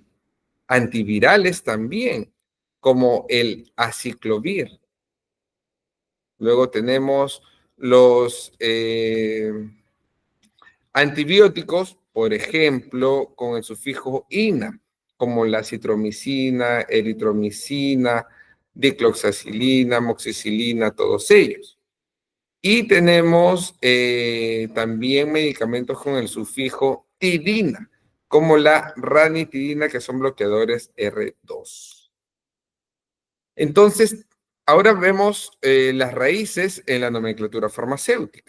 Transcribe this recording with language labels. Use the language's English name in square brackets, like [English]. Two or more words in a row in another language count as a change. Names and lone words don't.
[Spanish] Antivirales también, como el aciclovir. Luego tenemos los antibióticos, por ejemplo, con el sufijo ina, como la citromicina, eritromicina, dicloxacilina, moxicilina, todos ellos. Y tenemos también medicamentos con el sufijo tidina, como la ranitidina, que son bloqueadores R2. Entonces, ahora vemos las raíces en la nomenclatura farmacéutica.